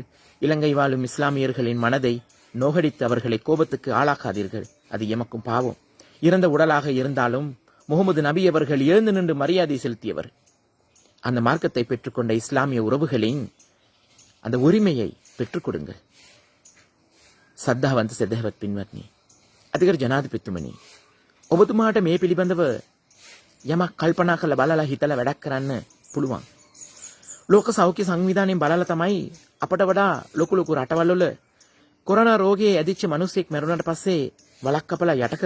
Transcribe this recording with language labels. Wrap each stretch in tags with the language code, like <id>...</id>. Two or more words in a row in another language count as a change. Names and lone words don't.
<ta>இலங்கை வாழும் இஸ்லாமியர்களின் மனதை நோகடித்து அவர்களை கோபத்துக்கு ஆளாக்காதீர்கள். அது எமக்கும் பாவம். இறந்த உடலாக இருந்தாலும் முகமது நபி அவர்கள் எழுந்து நின்று மரியாதை செலுத்தியவர். அந்த மார்க்கத்தை பெற்றுக்கொண்ட இஸ்லாமிய உறவுகளின் அந்த உரிமையை பெற்றுக் கொடுங்கள்.</ta> <si>සද්ධාවන්ත සදහවත් පින්වත්නි, අධිකර ජනාධිපතිතුමනි, ඔබතුමාට මේ පිළිබඳව යමක් කල්පනා කරලා බලලා හිතලා වැඩක් කරන්න පුළුවන්. ලෝක සෞඛ්‍ය සංවිධානයෙන් බලලා තමයි අපට වඩා ලොකු රටවල් වල කොරෝනා රෝගයේ ඇදිච්ච මිනිස්සෙක් මැරුණාට පස්සේ වලක් කපලා යට කරා.</si>